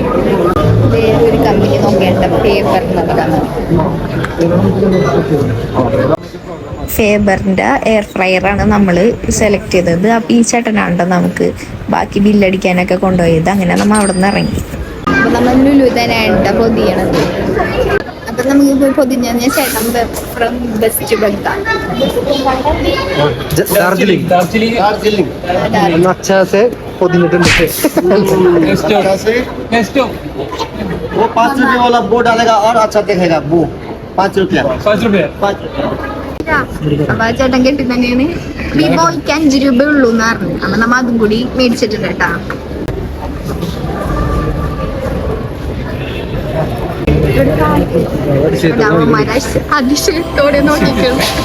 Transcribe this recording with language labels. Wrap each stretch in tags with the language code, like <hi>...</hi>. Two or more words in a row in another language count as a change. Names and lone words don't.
<ml>വേറൊരു കമ്പനി നോക്കേണ്ട ഫേബറിന്റെ</ml> <en>air fryer</en> <ml>ആണ് നമ്മൾ സെലക്ട് ചെയ്തത്. അപ്പൊ ഈ ചേട്ടനാണ്ടോ നമുക്ക് ബാക്കി ബില്ലടിക്കാനൊക്കെ കൊണ്ടുപോയത്. അങ്ങനെ നമ്മൾ അവിടെ നിന്ന് ഇറങ്ങി. അപ്പൊ നമ്മൾ ലുലു തന്നെയാണ് പൊതിയണത്. അപ്പൊ നമുക്ക് പൊതിഞ്ഞ ചേട്ടൻ ഫ്രം വെസ്റ്റ് ബംഗാൾ.</ml> <hi>वो 5 रुपए वाला वो डालेगा और अच्छा दिखेगा। वो 5 रुपया।</hi> <ml>അപ്പൊ ആ ചേട്ടൻ കെട്ടി തന്നെയാണ്. വിവോയ്ക്ക് 5 രൂപ ഉള്ളൂ എന്ന് പറഞ്ഞു. അപ്പൊ നമ്മ അതും കൂടി മേടിച്ചിട്ടുണ്ട് കേട്ടാ. അതിശയത്തോടെ നോക്കിക്കുന്നു.</ml>